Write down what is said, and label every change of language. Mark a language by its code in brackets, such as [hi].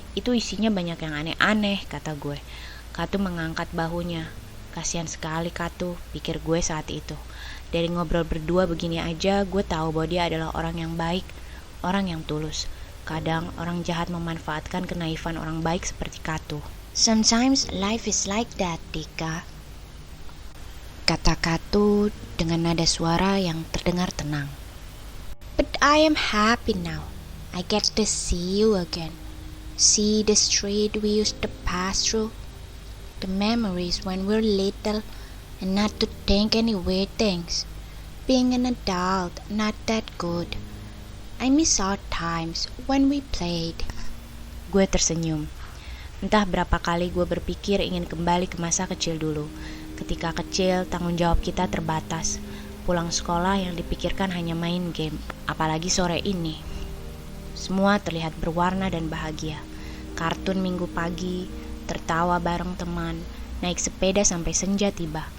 [id] Itu isinya banyak yang aneh-aneh, kata gue. Katu mengangkat bahunya. Kasihan sekali Katu, pikir gue saat itu. Dari ngobrol berdua begini aja, gue tahu bahwa dia adalah orang yang baik, orang yang tulus. Kadang orang jahat memanfaatkan kenaifan orang baik seperti Katu. [en] Sometimes life is like that, Dika, [id] kata Katu dengan nada suara yang terdengar tenang. [en] But I am happy now. I get to see you again. See the street we used to pass through. The memories when we're little and not to think any weird things. Being an adult, not that good. I miss our times when we played. [id] Gue tersenyum. Entah berapa kali gue berpikir ingin kembali ke masa kecil dulu. Ketika kecil, tanggung jawab kita terbatas. Pulang sekolah yang dipikirkan hanya main game, apalagi sore ini. Semua terlihat berwarna dan bahagia. Kartun minggu pagi, tertawa bareng teman, naik sepeda sampai senja tiba.